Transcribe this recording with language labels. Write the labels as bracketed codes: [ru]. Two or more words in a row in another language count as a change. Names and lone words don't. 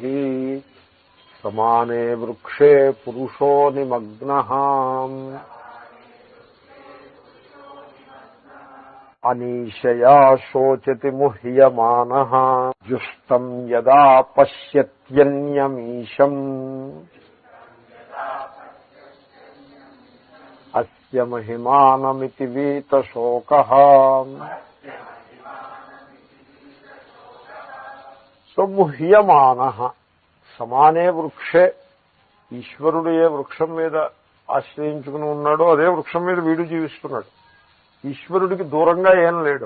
[sa] समाने वृक्षे पुरुषो निमग्नः अनीशया शोचति मुह्यमानः जुष्टम् यदा पश्यत्यन्यमीशम् अस्य महिमानमिति वीतशोकः। [te] సో [sa] ముహ్యమానః సమానే వృక్షే, [te] ఈశ్వరుడు ఏ వృక్షం మీద ఆశ్రయించుకుని ఉన్నాడో అదే వృక్షం మీద వీడు జీవిస్తున్నాడు. ఈశ్వరుడికి దూరంగా ఏం లేడు.